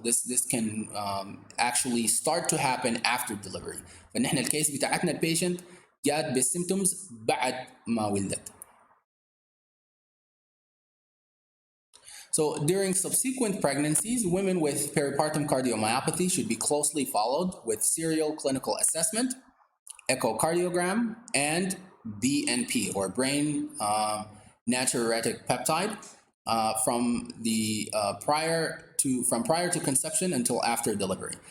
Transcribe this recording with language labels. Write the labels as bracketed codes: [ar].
[en] This can actually start to happen after delivery. [ar] فنحن الكيس بتاعتنا البيشنت جات بالسيمتومز بعد ما ولدت. [en] So during subsequent pregnancies, women with peripartum cardiomyopathy should be closely followed with serial clinical assessment, echocardiogram, and BNP, or brain natriuretic peptide, from prior to conception until after delivery.